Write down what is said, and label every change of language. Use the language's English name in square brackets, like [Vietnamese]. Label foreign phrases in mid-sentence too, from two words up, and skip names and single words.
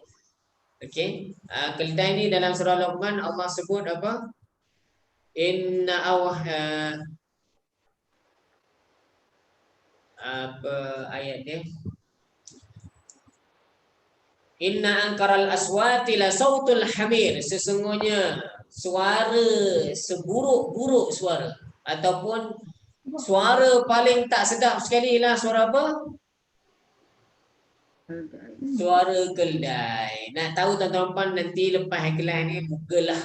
[Malay] Okey. Keldai ni dalam surah Luqman Allah sebut apa? Inna apa ayat dia? [Arabic] إن أنكر الأصوات لصوت الحمير. [Malay] Sesungguhnya suara seburuk-buruk suara ataupun suara paling tak sedap sekali lah suara apa? Suara keldai. Nak tahu tuan-tuan nanti lepas kelas ni bukalah.